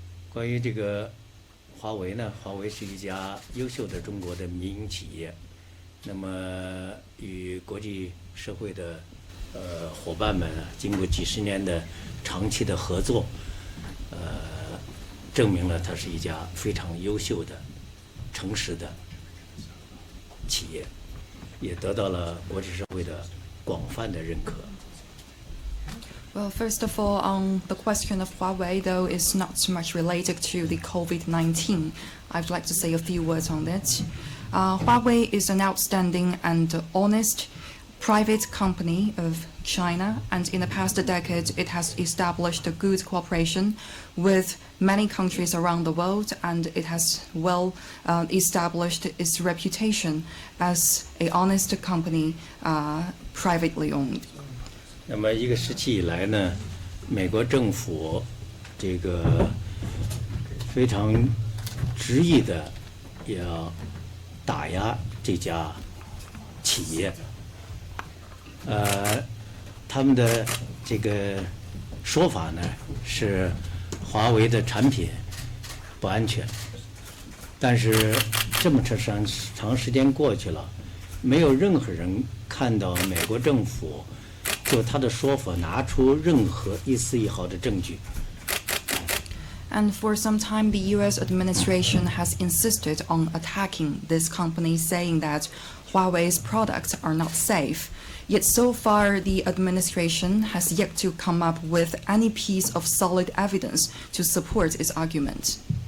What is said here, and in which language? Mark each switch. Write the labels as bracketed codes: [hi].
[zh] 关于这个华为呢，华为是一家优秀的中国的民营企业，那么与国际社会的伙伴们经过几十年的长期的合作，证明了它是一家非常优秀的、诚实的企业，也得到了国际社会的广泛的认可。 [en] Well, first of all, on the question of Huawei, though, is not so much related to the COVID-19. I'd like to say a few words on it. Huawei is an outstanding and honest private company of China, and in the past decade, it has established a good cooperation with many countries around the world, and it has well established its reputation as an honest company, privately owned. [zh] 那么一个时期以来呢，美国政府这个非常执意的要打压这家企业，他们的这个说法呢是华为的产品不安全，但是这么长时间过去了，没有任何人看到美国政府就他的说法拿出任何一丝一毫的证据。 [en] And for some time, the U.S. administration has insisted on attacking this company, saying that Huawei's products are not safe. Yet so far, the administration has yet to come up with any piece of solid evidence to support its argument.